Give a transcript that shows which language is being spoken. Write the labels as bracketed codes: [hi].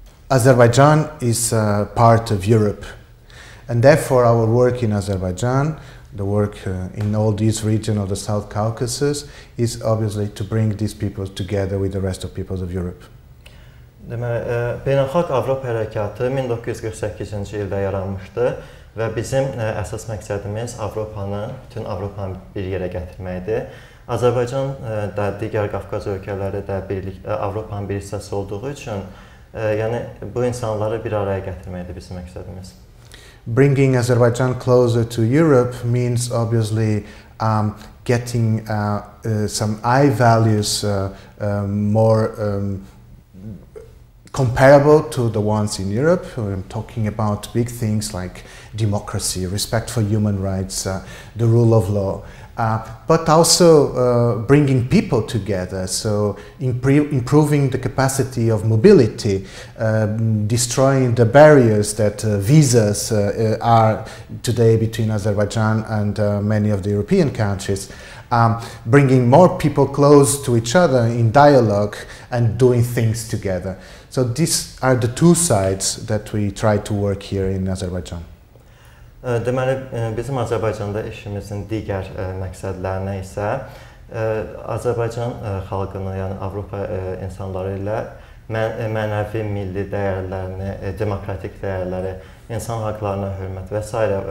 [en] Azerbaijan is part of Europe, and therefore our work in Azerbaijan, the work in all these regions of the South Caucasus, is obviously to bring these peoples together with the rest of peoples of Europe. [az] Beynəlxalq Avropa Hərəkatı 1948-ci ildə yaranmışdı və bizim əsas məqsədimiz bütün Avropanı bir yerə gətirməkdir. Azərbaycan da digər Qafqaz ölkələri də Avropanın bir hissəsi olduğu üçün yəni bu insanları bir araya gətirməkdir bizim məqsədimiz. [en] Bringing Azerbaijan closer to Europe means obviously getting some high values more comparable to the ones in Europe. I'm talking about big things like democracy, respect for human rights, the rule of law, but also bringing people together, so improving the capacity of mobility, destroying the barriers that visas are today between Azerbaijan and many of the European countries. Bringing more people close to each other in dialogue and doing things together. So these are the two sides that we try to work here in Azerbaijan. [az] Deməli, bizim Azərbaycanda işimizin digər məqsədlərinə isə Azərbaycan xalqını, yəni Avropa insanları ilə mənəvi, milli dəyərlərini, demokratik dəyərləri, insan haqlarına hörmət və s.